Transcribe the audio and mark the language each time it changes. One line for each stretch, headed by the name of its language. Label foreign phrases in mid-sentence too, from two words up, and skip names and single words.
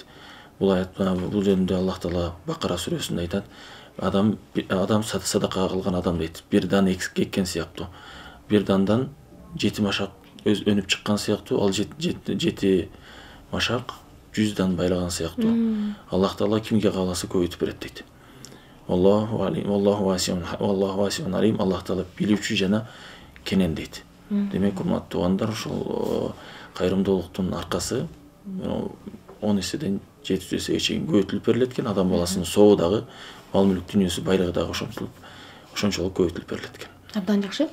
Kyrgyz: Бул жөнүндө Аллах Таала Бакара сүрөсүндө айтат, адам садака кылган адам дейт, бир дан эккен сыяктуу, бир дандан 7 машак өнүп чыккан сыяктуу, ал 7 машак 100 дан байлаган сыяктуу. Аллах Таала кимге кааласа көбөйтүп берет дейт.
Arabic: الله واسع عليم,
Kyrgyz: Аллах Таала билүүчү жана кенен дейт. Демек, урматтуу туугандар, ошол кайрымдуулуктун аркасы 10 эседен 700 эсеге чейин көбөйтүлүп берилет экен. Адам баласынын сообу дагы, мал мүлк дүнүйөсү, байлыгы дагы ошончолук көбөйтүлүп берилет экен. Абдан жакшы.